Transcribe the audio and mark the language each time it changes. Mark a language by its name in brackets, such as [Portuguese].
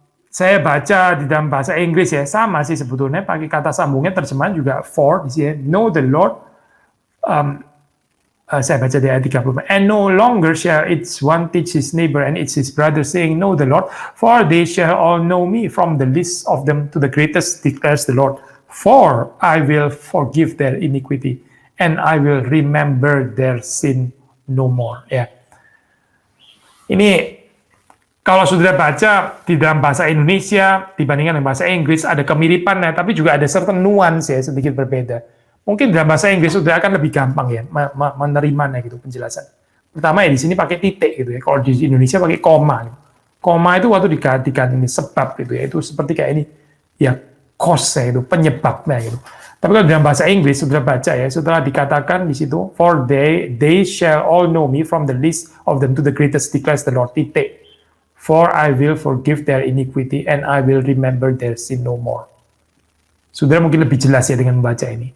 [Indonesian] Saya baca di dalam bahasa Inggris ya sama sih sebetulnya pakai kata sambungnya terjemahan juga for di sini know the Lord. Saya baca di ayat 30. [English] And no longer shall its one teach his neighbor and it's his brother saying, know the Lord, for they shall all know me from the least of them to the greatest, declares the Lord. For I will forgive their iniquity and I will remember their sin no more. [Indonesian] Ya. Ini kalau sudah baca di dalam bahasa Indonesia dibandingkan dengan bahasa Inggris ada kemiripannya, tapi juga ada certain nuance ya sedikit berbeda. Mungkin dalam bahasa Inggris sudah akan lebih gampang ya menerimanya gitu penjelasan. Pertama ya di sini pakai titik gitu ya. Kalau di Indonesia pakai koma. Gitu. Koma itu waktu digantikan ini sebab gitu ya. Itu seperti kayak ini ya cause ya itu penyebabnya gitu. [English] Tapi kalau dalam bahasa Inggris sudah baca ya setelah dikatakan di situ for they shall all know me from the least of them to the greatest declares the Lord titik. For I will forgive their iniquity and I will remember their sin no more. [Indonesian] Saudara mungkin lebih jelas ya dengan membaca ini.